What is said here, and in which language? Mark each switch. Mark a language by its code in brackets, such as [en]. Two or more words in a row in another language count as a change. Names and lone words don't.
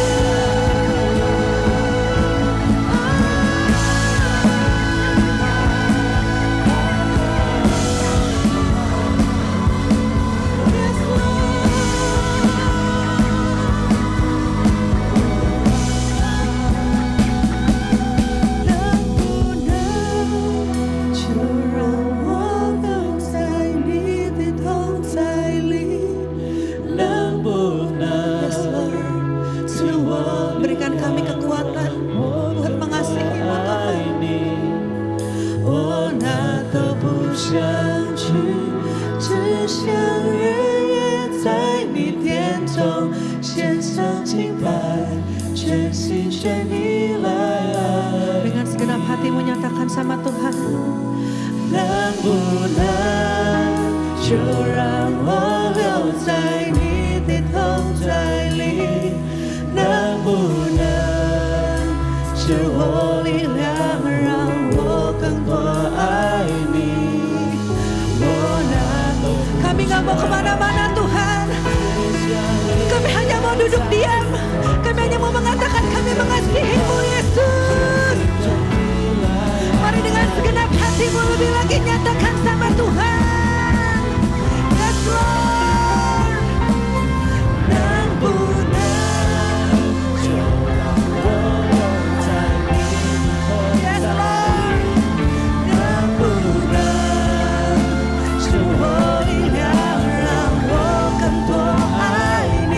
[en] Yes, Lord. [zh] 能不能就让我留在你的同在里？能不能赐我 [id] berikan kami kekuatan untuk mengasihi-Mu Tuhan. [zh] 我哪都不想去，只想日夜在你殿中献上敬拜，全心全意来爱。 [id] Dengan segenap hati menyatakan sama Tuhan. [zh] 能不能就让我留在你的同在里？能不能是我力量，让我更多爱你？我哪都 [id] Kami gak mau kemana-mana Tuhan. Kami hanya mau duduk diam. Kami hanya mau mengatakan kami mengasihi-Mu Yesus. Mari dengan segenap hatimu lebih lagi nyatakan sama Tuhan. [en] Yes Lord. [zh] 能不能就让我留在你的同 [en] Yes [zh] 在？ [en] Lord. [zh] 能不能是我力量，让我更多爱你？